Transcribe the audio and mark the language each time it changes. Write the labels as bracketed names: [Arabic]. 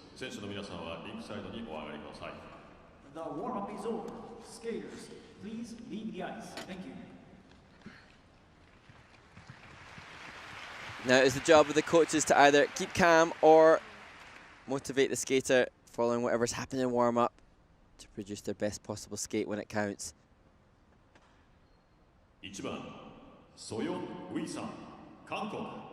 [Japanese] 選手の皆さんはリンクサイドにお上がりください。 [English] The warm-up is over. Skaters, please leave the ice. Thank you. Now it's the job of the coaches to either keep calm or motivate the skater following whatever's happened in warm-up to produce their best possible skate when it counts. [Japanese] 1番、ソヨン・ウィさん、韓国。